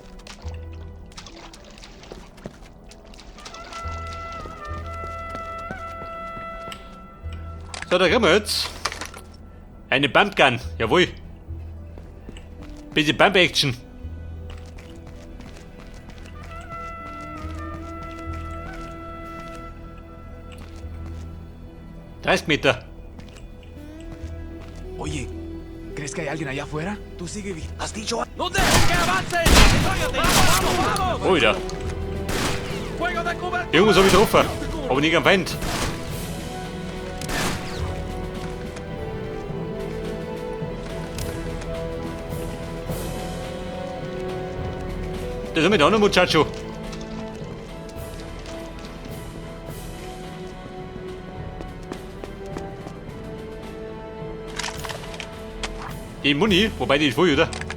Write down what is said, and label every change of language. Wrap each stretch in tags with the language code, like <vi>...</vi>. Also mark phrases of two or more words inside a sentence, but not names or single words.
<de>So, da kriegen wir jetzt eine Pumpgun, jawohl. Bisschen</de> <en>Pump Action.</en> <de>...30 Meter.</de> <es>Oye, ¿crees que hay alguien allá afuera? Tú sigue bien. ¿Has dicho? ¡No dejen que avancen! ¡Vamos, vamos!</es> <de>Oh, da.</de> <es>¡Fuego de cobertura!</es> <de>Irgendwas habe ich getroffen. Aber nicht am Feind. Das haben wir da noch, Muchacho. Die Muni, wobei die ist voll, oder?</de>